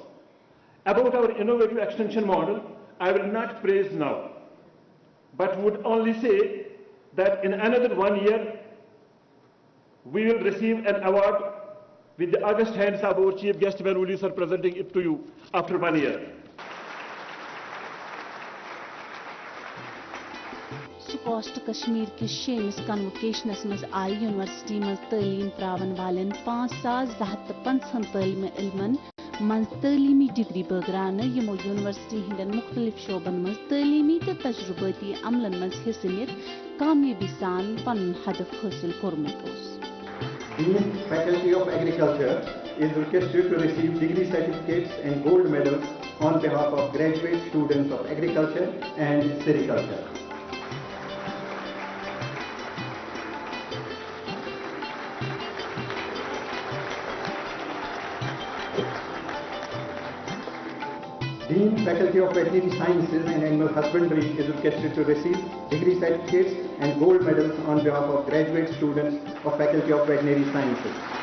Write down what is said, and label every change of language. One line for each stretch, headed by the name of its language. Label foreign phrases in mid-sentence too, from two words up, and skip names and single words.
English: About our innovative extension model, I will not praise now, but would only say that in another 1 year, we will receive an award with the august hands of our chief guest, when sir, presenting it to you after 1 year.
Kashmiri: SPOST Kashmir ki shemis convocationas maz आई यूनिवर्सिटी मज तालीम प्रावन वालन 5250 तालीम इल्मन मज तालीमी डिग्री बगरान यमो यूनिवर्सिटी हिंदन मुख्तलिफ शोबन मज तालीमी ते तजुर्बती अमलन मज हिस्से नित कामयाबी सान पन हदफ हासिल कोरमुत ओस.
English: Dean Faculty of Agriculture is requested to receive degree certificates and gold medals on behalf of graduate students of agriculture and sericulture. Dean Faculty of Veterinary Sciences and Animal Husbandry is requested to receive degree certificates and gold medals on behalf of graduate students of Faculty of Veterinary Sciences.